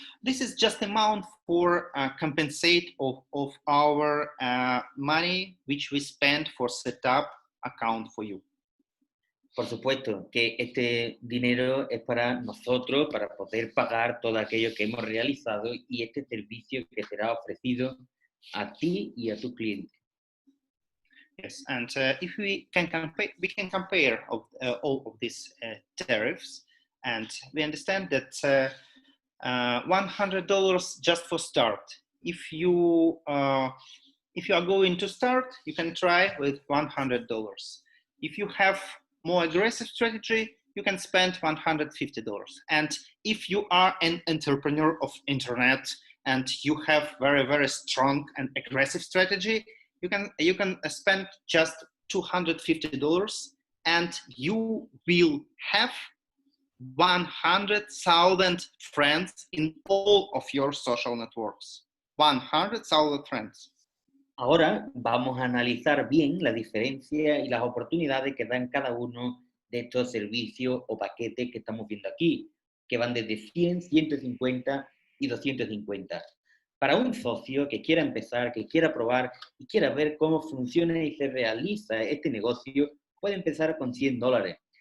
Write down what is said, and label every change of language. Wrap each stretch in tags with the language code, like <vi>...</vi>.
<en>This is just amount for compensate of our money which we spend for setup account for you.</en> <es>Por supuesto que este dinero es para nosotros, para poder pagar todo aquello que hemos realizado y este servicio que será ofrecido a ti y a tu cliente.</es> <en>Yes, and if we can compare all of these tariffs, and we understand that $100 just for start. If you are going to start, you can try with $100. If you have more aggressive strategy, you can spend $150. And if you are an entrepreneur of internet and you have very strong and aggressive strategy, you can spend just $250 and you will have 100,000 friends in all of your social networks. 100,000 friends.</en> <es>Ahora vamos a analizar bien la diferencia y las oportunidades que dan cada uno de estos servicios o paquetes que estamos viendo aquí, que van desde 100, 150 y 250. Para un socio que quiera empezar, que quiera probar y quiera ver cómo funciona y se realiza este negocio, puede empezar con $100.</es>